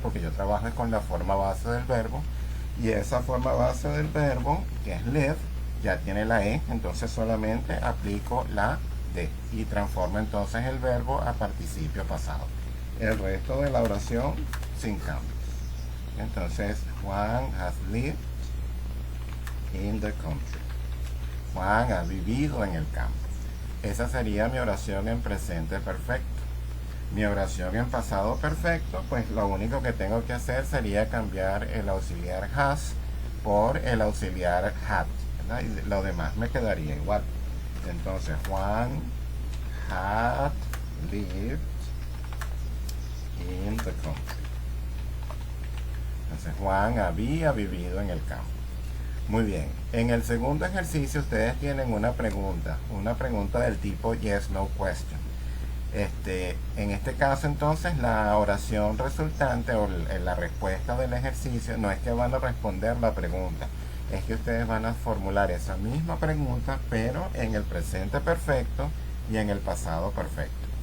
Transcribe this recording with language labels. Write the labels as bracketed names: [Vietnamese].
[Spanish] Porque yo trabajo con la forma base del verbo. Y esa forma base del verbo, que es live, ya tiene la E. Entonces solamente aplico la D. Y transformo entonces el verbo a participio pasado. El resto de la oración sin cambios. Entonces, [English] Juan has lived in the country. [Spanish] Juan ha vivido en el campo. Esa sería mi oración en presente perfecto. Mi oración en pasado perfecto, pues lo único que tengo que hacer sería cambiar el auxiliar has por el auxiliar had, ¿verdad? Y lo demás me quedaría igual. Entonces, [English] Juan had lived in the country. [Spanish] Entonces, Juan había vivido en el campo. Muy bien, en el segundo ejercicio ustedes tienen una pregunta del tipo [English] yes, no question. [Spanish] En este caso entonces la oración resultante o la respuesta del ejercicio no es que van a responder la pregunta, es que ustedes van a formular esa misma pregunta pero en el presente perfecto y en el pasado perfecto.